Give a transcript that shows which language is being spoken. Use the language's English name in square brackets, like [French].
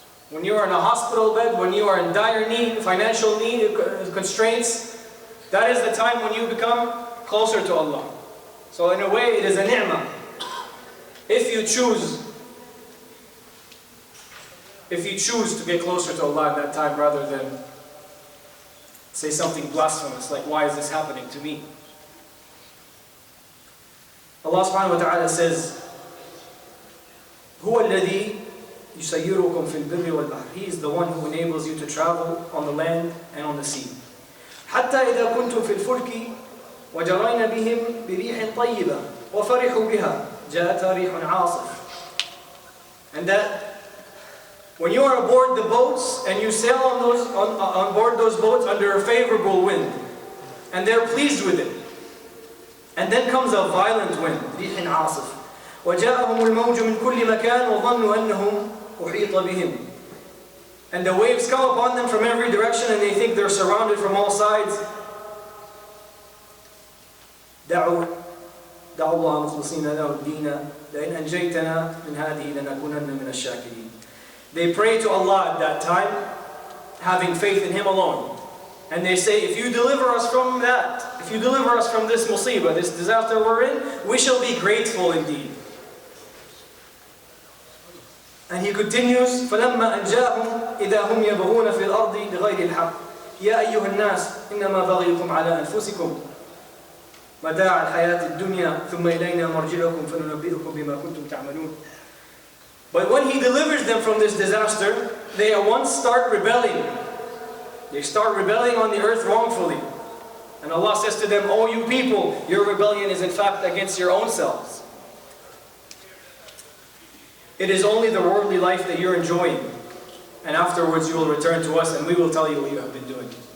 [English] When you are in a hospital bed, when you are in dire need, financial need, constraints, that is the time when you become closer to Allah. So in a way, it is a ni'mah. If you choose to get closer to Allah at that time rather than say something blasphemous like, why is this happening to me? Allah subhanahu wa ta'ala says, [Arabic] هُوَ الَّذِي يُسَيِّرُكُمْ فِي الْبِرِّ وَالْبَحْرِ. [English] He is the one who enables you to travel on the land and on the sea. [Arabic] حَتَّى إِذَا كُنْتُمْ فِي الْفُلْكِ وَجَرَيْنَ بِهِمْ بِرِيحٍ طَيِّبَةٍ وَفَرِحُوا بِهَا جَاءَتْهَا رِيحٌ عَاصِفٌ. [English] And that when you are aboard the boats and you sail on board those boats under a favorable wind, and they're pleased with it, and then comes a violent wind, [Arabic] رِيحٍ عَاصِفٌ. وَجَاءَهُمُ الْمَوْجُ مِنْ كُلِّ مَكَانٍ وَظَنُّوا أَنَّهُمْ أُحِيطَ بِهِمْ. [English] And the waves come upon them from every direction and they think they're surrounded from all sides. [Arabic] دعوا الله مخلصين له الدين لئن أنجيتنا من هذه لنكونن من الشاكرين. [English] They pray to Allah at that time, having faith in Him alone. And they say, if you deliver us from that, if you deliver us from this musibah, this disaster we're in, we shall be grateful indeed. And He continues, [Arabic] فَلَمَّا أَنْجَاهُمْ إِذَا هُمْ يَبْغُونَ فِي الْأَرْضِ بِغَيْرِ الْحَقِّ يَا أَيُّهَا النَّاسِ إِنَّمَا بَغِيكُمْ عَلَى أَنفُسِكُمْ مَتَاعَ الْحَيَاةِ الدُّنْيَا ثُمَّ إِلَيْنَا مَرْجِعُكُمْ فَنُنَبِّئُكُمْ بِمَا كُنْتُمْ تَعْمَلُونَ. [English] But when He delivers them from this disaster, they at once start rebelling. They start rebelling on the earth wrongfully. And Allah says to them, "O you people, your rebellion is in fact against your own selves. It is only the worldly life that you're enjoying. And afterwards you will return to us and we will tell you what you have been doing."